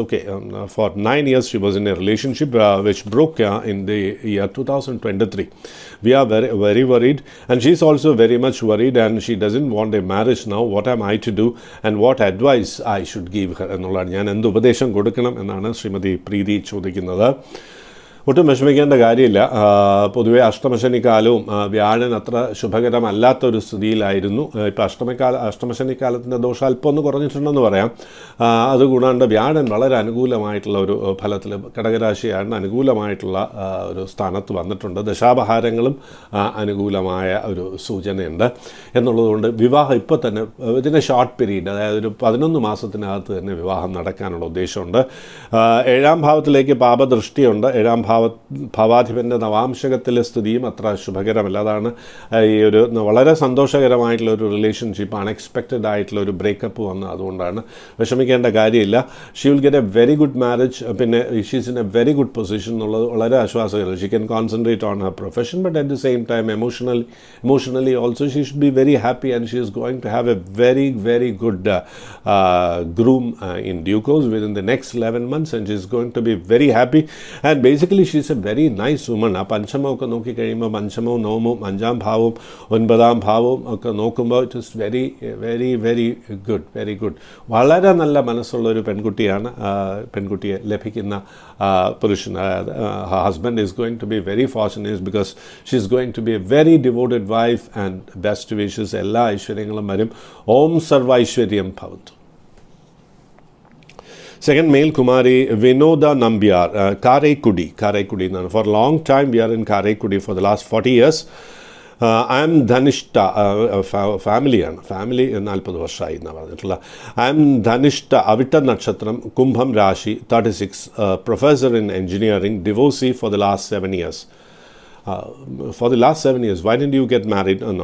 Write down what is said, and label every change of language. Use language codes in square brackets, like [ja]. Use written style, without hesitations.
[en] Okay, for 9 years she was in a relationship which broke in the year 2023. We are very, very worried, and she's also very much worried, and she doesn't want a marriage now. What am I to do, and what advice I should give her? [ml] എന്നുള്ളതാണ്. ഞാൻ എന്ത് ഉപദേശം കൊടുക്കണം എന്നാണ് ശ്രീമതി പ്രീതി ചോദിക്കുന്നത്. ഒട്ടും വിഷമിക്കേണ്ട കാര്യമില്ല. പൊതുവെ അഷ്ടമശനിക്കാലവും വ്യാഴൻ അത്ര ശുഭകരമല്ലാത്തൊരു സ്ഥിതിയിലായിരുന്നു. ഇപ്പോൾ അഷ്ടമശനിക്കാലത്തിൻ്റെ ദോഷം അല്പം ഒന്ന് കുറഞ്ഞിട്ടുണ്ടെന്ന് പറയാം. അതുകൂടാണ്ട് വ്യാഴൻ വളരെ അനുകൂലമായിട്ടുള്ള ഒരു ഫലത്തിൽ കടകരാശിയാണ് അനുകൂലമായിട്ടുള്ള ഒരു സ്ഥാനത്ത് വന്നിട്ടുണ്ട്. ദശാപഹാരങ്ങളും അനുകൂലമായ ഒരു സൂചനയുണ്ട് എന്നുള്ളതുകൊണ്ട് വിവാഹം ഇപ്പോൾ തന്നെ ഇതിൻ്റെ ഷോർട്ട് പീരീഡ്, അതായത് ഒരു 11 മാസത്തിനകത്ത് തന്നെ വിവാഹം നടക്കാനുള്ള ഉദ്ദേശമുണ്ട്. 7ാം ഭാവത്തിലേക്ക് പാപദൃഷ്ടിയുണ്ട്. 7ാം ഭാവാധിപൻ്റെ നവാംശകത്തിലെ സ്ഥിതിയും അത്ര ശുഭകരമല്ല. അതാണ് ഈ ഒരു വളരെ സന്തോഷകരമായിട്ടുള്ളൊരു റിലേഷൻഷിപ്പ് അൺഎക്സ്പെക്റ്റഡ് ആയിട്ടുള്ളൊരു ബ്രേക്കപ്പ് വന്ന്, അതുകൊണ്ടാണ് വിഷമിക്കേണ്ട കാര്യമില്ല. [en] She will get a very good marriage. പിന്നെ she's in a very good position [ml] എന്നുള്ളത് വളരെ ആശ്വാസകരം. [en] She can concentrate on her profession, but at the same time emotionally also she should be very happy, and she is going to have a very, very good groom in due course within the next 11 months, and she is going to be very happy. And basically she is a very nice woman. [ml] ആ പഞ്ചമമൊക്കെ നോക്കിക്കഴിയുമ്പോൾ പഞ്ചമവും നവമവും 5ാം ഭാവവും 9ാം ഭാവവും ഒക്കെ നോക്കുമ്പോൾ [en] It is very very very good, very good. [ml] വളരെ നല്ല മനസ്സുള്ളൊരു പെൺകുട്ടിയെ ലഭിക്കുന്ന പുരുഷൻ. [en] Husband is going to be very fortunate because she is going to be a very devoted wife and best wishes. [ml] എല്ലാ ഐശ്വര്യങ്ങളും വരും. [sa] ഓം സർവൈശ്വര്യം ഭവന്തു. [en] Second male Kumari Vinoda Nambiar, Karaikudi [ml] എന്നാണ്. [en] For a long time we are in Karaikudi for the last 40 years. I am Dhanishta, ഫാമിലിയാണ്. [ml] Family 40 വർഷമായി എന്നാണ് പറഞ്ഞിട്ടുള്ള. [en] I am Dhanishta, [ml] അവിട്ട നക്ഷത്രം, കുംഭം രാശി, [en] 36, professor in engineering, divorcee for the last 7 years. For the last 7 years, why didn't you get married?